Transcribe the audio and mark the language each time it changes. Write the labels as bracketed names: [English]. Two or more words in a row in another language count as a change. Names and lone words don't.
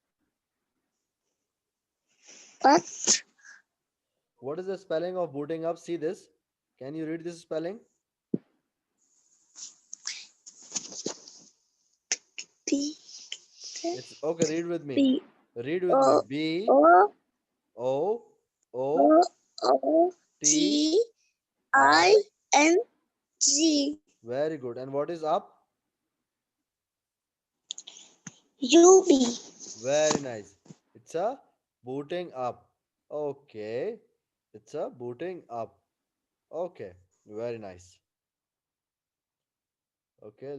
[English] What? What is the spelling of booting up? See this. Can you read this spelling? B It's okay. Read with me. B Read with me. O B O O O O O T T I. I N G Very good. And what is up? U B. Very nice. It's a booting up. Okay. It's a booting up. Okay. Very nice. Okay.